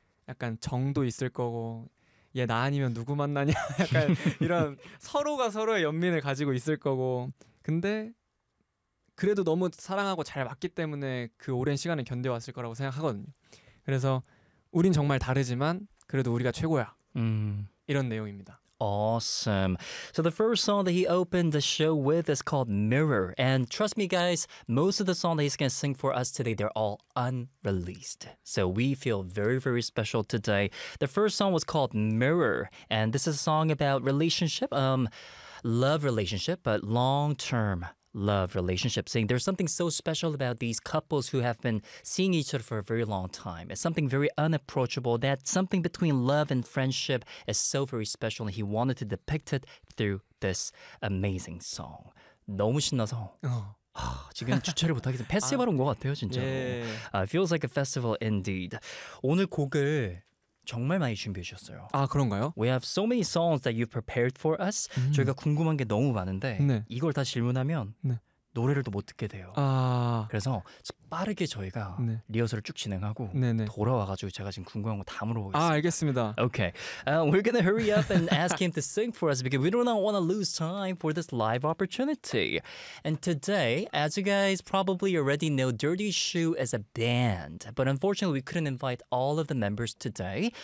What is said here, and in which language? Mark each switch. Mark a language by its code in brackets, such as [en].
[ko] 약간 정도 있을 거고 얘 나 아니면 누구 만나냐 약간 이런 서로가 서로의 연민을 가지고 있을 거고 근데 그래도 너무 사랑하고 잘 맞기 때문에 그 오랜 시간을 견뎌왔을 거라고 생각하거든요. 그래서 우린 정말 다르지만 그래도 우리가 최고야 이런 내용입니다. [en] Awesome. So the first song that he opened the show with is called Mirror. And trust me, guys, most of the songs that he's going to sing for us today, they're all unreleased. So we feel very, very special today. The first song was called Mirror. And this is a song about relationship, love relationship, but long-term love relationship. Saying there's something so special about these couples who have been seeing each other for a very long time. It's something very unapproachable. That something between love and friendship is so very special. And he wanted to depict it through this amazing song. [ko] 너무 신나서 지금 주체를 못하겠어요. 페스티벌인 것 같아요, 진짜. [en] Yeah. Feels like a festival indeed. [ko] 오늘 곡을 정말 많이 준비해 주셨어요. 아, 그런가요? [en] We have so many songs that you prepared for us. [ko] 저희가 궁금한 게 너무 많은데 네. 이걸 다 질문하면 네. 노래를 또 못 듣게 돼요. 아... 그래서 빠르게 저희가 네. 리허설을 쭉 진행하고 네네. 돌아와가지고 제가 지금 궁금한 거 다 물어보겠습니다. 아, 알겠습니다. [en] Okay. We're gonna hurry up and ask him to sing for us because we do not want to lose time for this live opportunity. And today, as you guys probably already know, Dirty Shoe is a band. But unfortunately, we couldn't invite all of the members today.